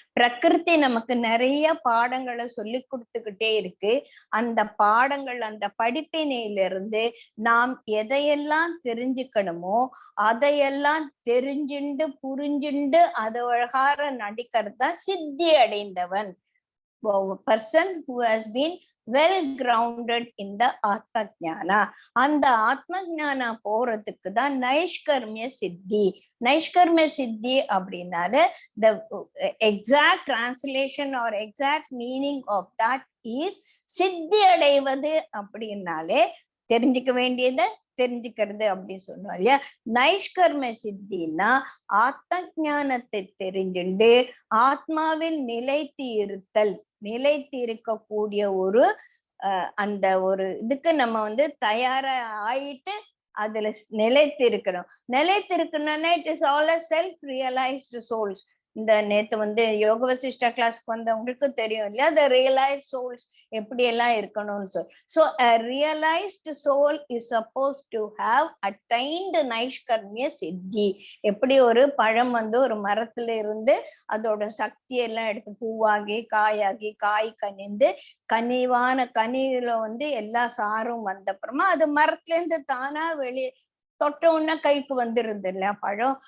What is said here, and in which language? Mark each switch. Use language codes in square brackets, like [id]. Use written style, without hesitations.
[ta] பிரகிருதி நமக்கு நிறைய பாடங்களை சொல்லி கொடுத்துக்கிட்டே இருக்கு. அந்த பாடங்கள், அந்த படிப்பினையிலிருந்து நாம் எதையெல்லாம் தெரிஞ்சுக்கணுமோ அதையெல்லாம் தெரிஞ்சுண்டு புரிஞ்சுண்டு அது அழகார நடிக்கிறது தான் சித்தி அடைந்தவன். [en] person who has been well grounded in the atma jnana. [ta] அந்த ஆத்ம ஞானா போறதுக்கு தான் நைஷ்கர்மிய சித்தி. நைஷ்கர்மிய சித்தி அப்படின்னால [en] the exact translation or exact meaning of that is [ta] சித்தி அடைவது. அப்படின்னாலே தெரிஞ்சுக்க வேண்டியது தெரிஞ்சுக்கிறது அப்படின்னு சொன்னோம் இல்லையா. நைஷ்கர்ம சித்தின்னா ஆத்ம ஞானத்தை தெரிஞ்சுண்டு ஆத்மாவில் நிலைத்து இருத்தல், நிலைத்து இருக்கக்கூடிய ஒரு அந்த ஒரு இதுக்கு நம்ம வந்து தயாரா ஆயிட்டு அதுல நிலைத்து இருக்கணும். நிலைத்து இருக்கணும்னா [en] It is all a self realized souls. [ta] இந்த நேத்து வந்து யோக வசிஷ்டா கிளாஸ்க்கு வந்தவங்களுக்கு தெரியும் இல்லையா, [en] the realized souls [ta] எப்படி எல்லாம் இருக்கணும்னு சொல்லி. [en] So a realized soul is supposed to have attained நைஷ்கர்மிய சித்தி. [ta] எப்படி ஒரு பழம் வந்து ஒரு மரத்துல இருந்து அதோட சக்தி எல்லாம் எடுத்து பூவாகி காயாகி காய் கனிந்து கனிவான கனியில வந்து எல்லா சாரும் வந்த அப்புறமா அது மரத்துல இருந்து தானா வெளியே தொட்ட உடனே கைக்கு வந்துருது இல்லையா பழம்.